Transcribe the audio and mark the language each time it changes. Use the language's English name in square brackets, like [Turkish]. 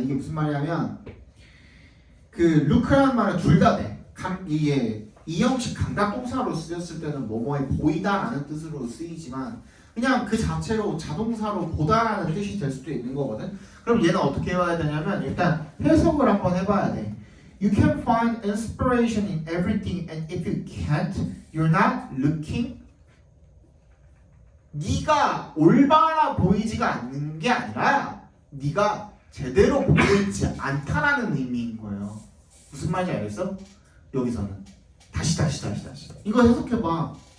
[Korean] 이게 무슨 말이냐면 그 look라는 말은 둘 다 돼. 이게 이형식 감각동사로 쓰였을 때는 뭐뭐에 보이다라는 뜻으로 쓰이지만 그냥 그 자체로 자동사로 보다라는 뜻이 될 수도 있는 거거든. 그럼 얘는 어떻게 해봐야 되냐면 일단 해석을 한번 해봐야 돼. [English] You can find inspiration in everything, and if you can't, you're not looking. [Korean] 네가 올바라 보이지가 않는 게 아니라 네가 제대로 보고 있지 않다라는 의미인 거예요. 무슨 말인지 알겠어? 여기서는 다시 이거 해석해봐.